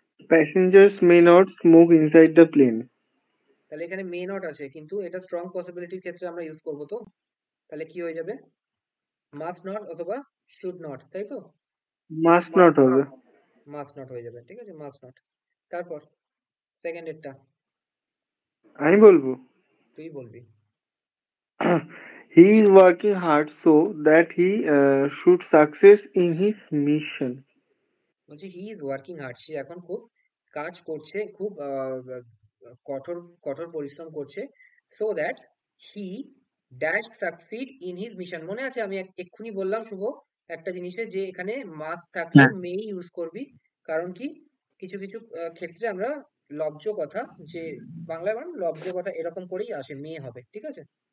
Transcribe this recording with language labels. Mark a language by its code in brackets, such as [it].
[en] passengers may not smoke inside the plane. [bn] তাহলে এখানে may not আছে, কিন্তু এটা স্ট্রং পসিবিলিটির ক্ষেত্রে আমরা ইউজ করব, তো তাহলে কি হয়ে যাবে? মাস্ট নট অথবা শুড নট, তাই তো? [en] Must not [bn] হবে। মাস্ট নট হয়ে যাবে, ঠিক আছে, মাস্ট নট। তারপর সেকেন্ড এরটা, আমি বলবো তুই বলবি। [en] He is working hard so that he should success in his mission. [bn] বলছি [en] he is working hard, [bn] সে এখন খুব কাজ করছে, খুব কঠোর কঠোর পরিশ্রম করছে, [en] So that he dash succeed in his mission. [bn] মনে আছে আমি এক্ষুনি বললাম শুভ একটা জিনিসে, যে এখানে মাস্ট থাকলে হ্যাঁ, মে ইউজ করবি, কারণ কি কিছু কিছু ক্ষেত্রে আমরা লব্জ কথা, যে বাংলায় মানে লব্জ কথা এরকম করেই আসে, মে হবে, ঠিক আছে?